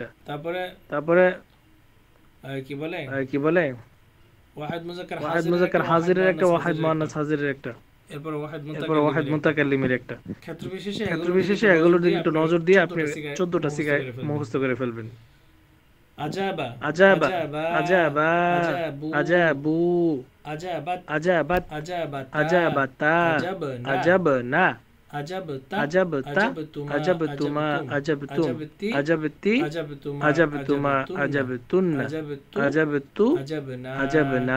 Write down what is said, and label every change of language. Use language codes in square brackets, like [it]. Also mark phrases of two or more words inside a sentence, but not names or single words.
[bn] তারপরে কি বলে? [ar] واحد مذكر حاضر [bn] একটা, [ar] واحد مؤنث حاضر [bn] একটা। এরপর [ar] واحد متكلم [bn] একটা। ক্ষেত্র বিশেষে এগুলোর দিকে একটু নজর দিয়ে আপনি 14টা সিগায় মুখস্থ করে ফেলবেন। [ar] أجابَ، أجابوا، أجابتْ، أجابتا، أجبنَ، أجبتَ، أجبتما، أجبتم، أجبتِ، أجبتما، أجبتنّ، أجبتُ، أجبنا.